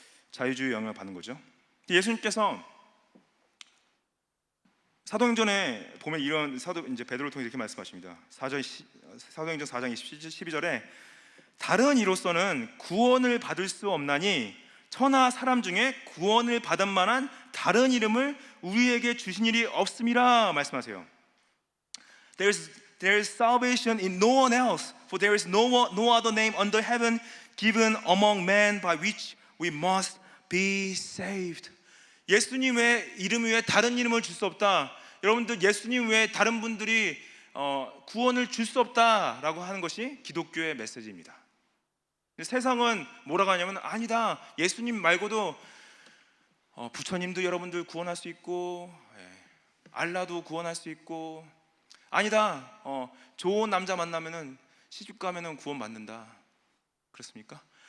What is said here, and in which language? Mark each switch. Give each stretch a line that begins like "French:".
Korean: 자유주의 영향을 받는 거죠. 예수님께서 사도행전에 보면 이런 이제 베드로를 통해 이렇게 말씀하십니다. 사도행전 4장 12절에 다른 이로서는 구원을 받을 수 없나니 천하 사람 중에 구원을 받을 만한 다른 이름을 우리에게 주신 일이 없음이라 말씀하세요.
English: There is salvation in no one else, for there is no other name under heaven given among men by which we must be saved.
Korean: 예수님 외에 이름 외에 다른 이름을 줄 수 없다. 여러분들, 예수님 외에 다른 분들이 구원을 줄 수 없다라고 하는 것이 기독교의 메시지입니다. 세상은 뭐라고 하냐면, 아니다, 예수님 말고도 부처님도 여러분들 구원할 수 있고, 알라도 구원할 수 있고, 아니다, 좋은 남자 만나면은 시집 가면은 구원 받는다. 그렇습니까?